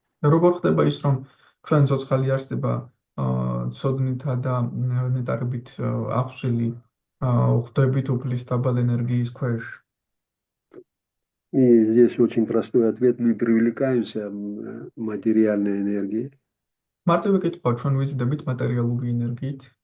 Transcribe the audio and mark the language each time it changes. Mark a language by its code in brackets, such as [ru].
[ka] როგორ ხდება ის, რომ ჩვენ ცოცხალი არსება ცოდნითა და ნეტარებით აღსვილი ხვდებით უფლის დაბალ ენერგიის ქვეშ? [ru] И здесь очень простой ответ. Мы привлекаемся материальной энергией. [ka] მარტივი კითხვა, ჩვენ ვიზიდებით მატერიალური ენერგიით.